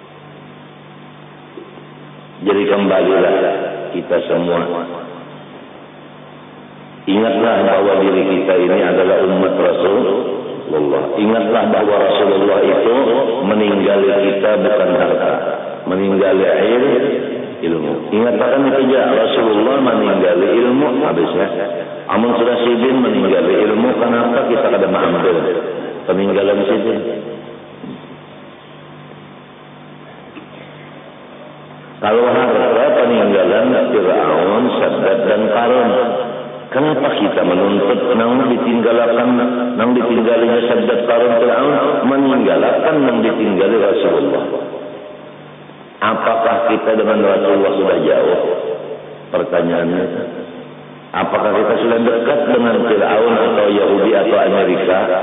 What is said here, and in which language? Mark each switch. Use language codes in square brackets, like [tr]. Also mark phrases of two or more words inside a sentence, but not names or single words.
[id] Jadi kembalilah kita semua Ingatlah bahwa diri kita ini adalah umat Rasulullah. Ingatlah bahwa Rasulullah itu meninggali kita bukan harta, meninggali ilmu. Ingatkan itu ya, Rasulullah meninggali ilmu habisnya. [bjn] Amun sudah sidin meninggali ilmu, kenapa kita kada mengambil peninggalan sidin? [id] Kalau harta peninggalan Fir'aun, Saddad dan Qarun, kenapa kita menuntut nang ditinggalinya Saddad, Qarun, Fir'aun, meninggalkan nang ditinggali Rasulullah? Apakah kita dengan Rasulullah sudah jauh? Pertanyaannya, apakah kita sudah dekat dengan Fir'aun atau Yahudi atau Amerika?